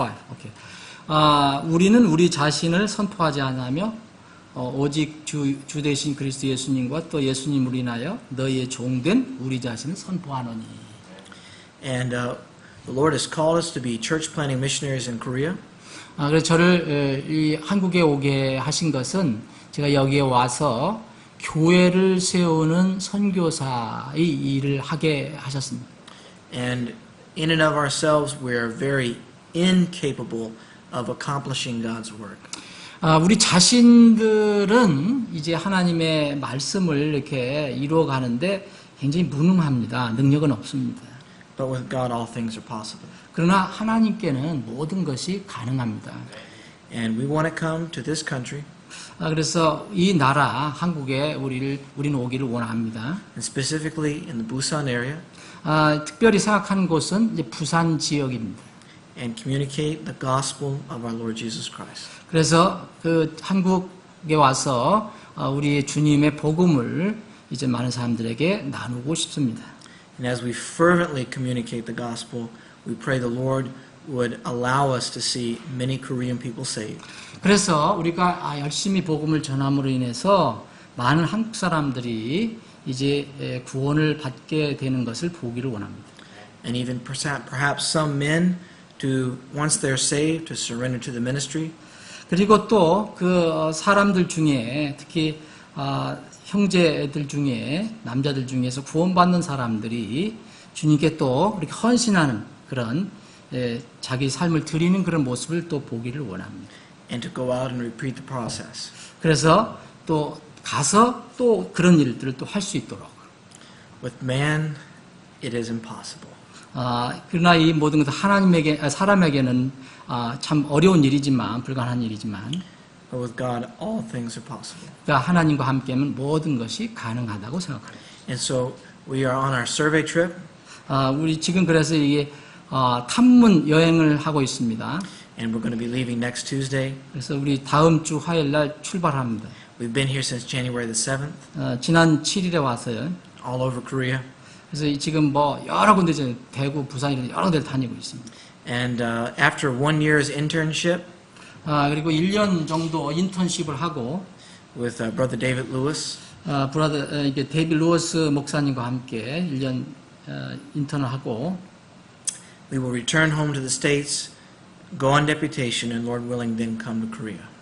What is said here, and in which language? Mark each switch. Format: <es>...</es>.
<ko>오케이. 우리는 우리 자신을 선포하지 않으며 오직 주 되신 그리스도 예수님과 또 예수님을 인하여 너희의 종된 우리 자신을 선포하노니.</ko> <en>And the Lord has called us to be church planting missionaries in Korea.</en> <ko>그래서 저를 이 한국에 오게 하신 것은 제가 여기에 와서 교회를 세우는 선교사의 일을 하게 하셨습니다.</ko> <en>And in and of ourselves, we are very incapable of accomplishing God's work.</en> <ko>우리 자신들은 이제 하나님의 말씀을 이렇게 이루어가는데 굉장히 무능합니다. 능력은 없습니다.</ko> <en>But with God, all things are possible.</en> <ko>그러나 하나님께는 모든 것이 가능합니다.</ko> <en>And we want to come to this country,</en> <ko>그래서 이 나라 한국에 우리는 오기를 원합니다.</ko> <en>and specifically in the Busan area,</en> <ko>특별히 생각하는 곳은 이제 부산 지역입니다.</ko> <en>and communicate the gospel of our Lord Jesus Christ.</en> <ko>그래서 그 한국에 와서 우리 주님의 복음을 이제 많은 사람들에게 나누고 싶습니다.</ko> <en>And as we fervently communicate the gospel, we pray the Lord would allow us to see many Korean people saved.</en> <ko>그래서 우리가 열심히 복음을 전함으로 인해서 많은 한국 사람들이 이제 구원을 받게 되는 것을 보기를 원합니다.</ko> <en>And even perhaps some men to, once they're saved, to surrender to the ministry.</en> <ko>그리고 또 그 사람들 중에 특히 형제들 중에 남자들 중에서 구원받는 사람들이 주님께 또 이렇게 헌신하는 그런 자기 삶을 드리는 그런 모습을 또 보기를 원합니다.</ko> <en>And to go out and repeat the process.</en> <ko>그래서 또 가서 또 그런 일들을 또 할 수 있도록.</ko> <en>With man, it is impossible.</en> <ko>그러나 이 모든 것은 사람에게는 참 어려운 일이지만, 불가능한 일이지만,</ko> <en>But with God, all things are possible.</en> <ko>그러니까 하나님과 함께하면 모든 것이 가능하다고 생각합니다.</ko> <en>And so we are on our survey trip,</en> <ko>우리 지금 그래서 이게 탐문 여행을 하고 있습니다.</ko> <en>and we're going to be leaving next Tuesday.</en> <ko>그래서 우리 다음 주 화요일 날 출발합니다.</ko> <en>We've been here since January the 7th,</en> <ko>지난 7일에 왔어요.</ko> <en>all over Korea.</en> <ko>그래서 지금 뭐 여러 군데 이제 대구, 부산 이런 여러 군데를 다니고 있습니다.</ko> <en>And after 1 year's internship</en> <ko>그리고 1년 정도 인턴십을 하고</ko> <en>with Brother David Lewis,</en> <ko>이게 데이비 루어스 목사님과 함께 1년 인턴을 하고</ko> <en>we will return home to the States, go on deputation, and Lord willing, then come to Korea.</en>